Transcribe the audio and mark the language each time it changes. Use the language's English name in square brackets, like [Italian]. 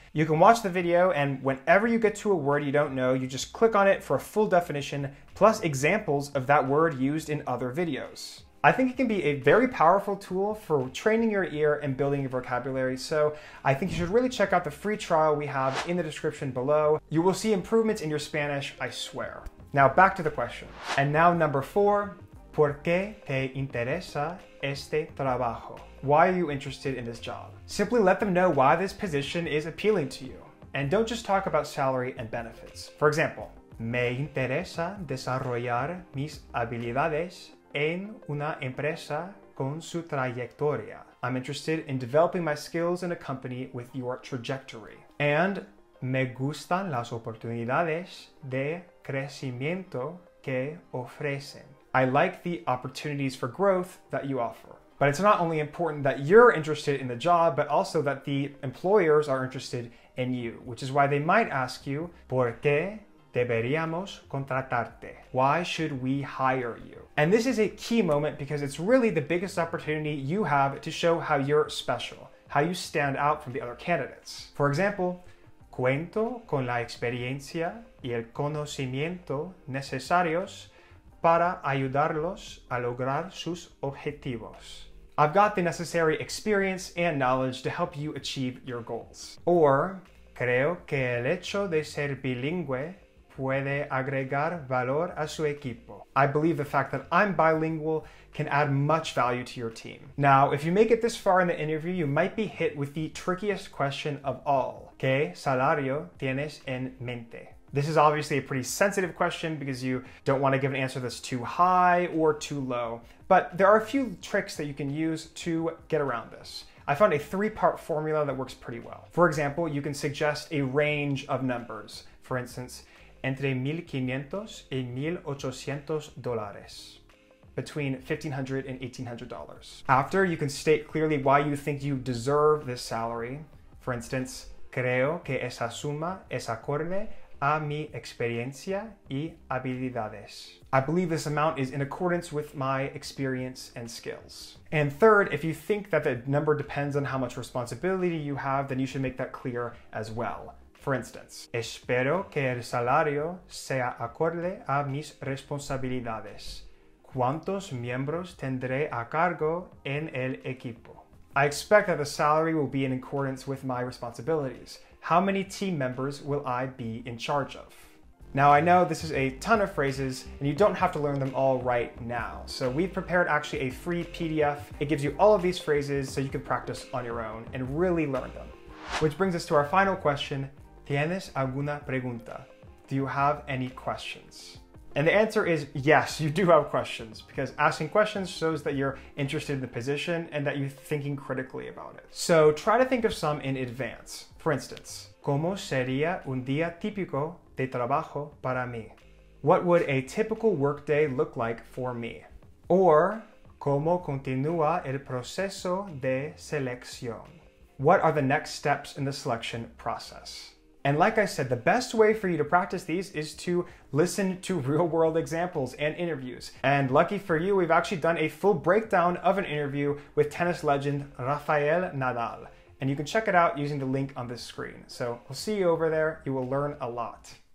[English] You can watch the video, and whenever you get to a word you don't know, you just click on it for a full definition, plus examples of that word used in other videos. I think it can be a very powerful tool for training your ear and building your vocabulary, so I think you should really check out the free trial we have in the description below. You will see improvements in your Spanish, I swear. Now back to the question. And now number 4, [Spanish] ¿Por qué te interesa este trabajo? [English] Why are you interested in this job? Simply let them know why this position is appealing to you. And don't just talk about salary and benefits. For example, [Spanish] me interesa desarrollar mis habilidades en una empresa con su trayectoria. [English] I'm interested in developing my skills in a company with your trajectory. And [Spanish] me gustan las oportunidades de crecimiento que ofrecen. [English] I like the opportunities for growth that you offer. But it's not only important that you're interested in the job, but also that the employers are interested in you, which is why they might ask you, [Spanish] ¿Por qué deberíamos contratarte? [English] Why should we hire you? And this is a key moment because it's really the biggest opportunity you have to show how you're special, how you stand out from the other candidates. For example, [Spanish] cuento con la experiencia y el conocimiento necesarios para ayudarlos a lograr sus objetivos. [English] I've got the necessary experience and knowledge to help you achieve your goals. Or, [Spanish] creo que el hecho de ser bilingüe puede agregar valor a su equipo. [English] I believe the fact that I'm bilingual can add much value to your team. Now, if you make it this far in the interview, you might be hit with the trickiest question of all. [Spanish] ¿Qué salario tienes en mente? [English] This is obviously a pretty sensitive question because you don't want to give an answer that's too high or too low. But there are a few tricks that you can use to get around this. I found a 3-part formula that works pretty well. For example, you can suggest a range of numbers. For instance, [Spanish] entre $1,500 y $1,800. [English] Between $1,500 and $1,800. After, you can state clearly why you think you deserve this salary. For instance, [Spanish] creo que esa suma es acorde a mi experiencia y habilidades. [English] I believe this amount is in accordance with my experience and skills. And third, if you think that the number depends on how much responsibility you have, then you should make that clear as well. For instance, [Spanish] espero que el salario sea acorde a mis responsabilidades. ¿Cuántos miembros tendré a cargo en el equipo? [English] I expect that the salary will be in accordance with my responsibilities. How many team members will I be in charge of? Now, I know this is a ton of phrases and you don't have to learn them all right now. So we've prepared actually a free PDF. It gives you all of these phrases so you can practice on your own and really learn them. Which brings us to our final question. [Spanish] ¿Tienes alguna pregunta? [English] Do you have any questions? And the answer is yes, you do have questions, because asking questions shows that you're interested in the position and that you're thinking critically about it. So try to think of some in advance. For instance, [Spanish] ¿Cómo sería un día típico de trabajo para mí? [English] What would a typical workday look like for me? Or, [Spanish] ¿Cómo continúa el proceso de selección? [English] What are the next steps in the selection process? And like I said, the best way for you to practice these is to listen to real-world examples and interviews. And lucky for you, we've actually done a full breakdown of an interview with tennis legend Rafael Nadal. And you can check it out using the link on this screen. So we'll see you over there. You will learn a lot.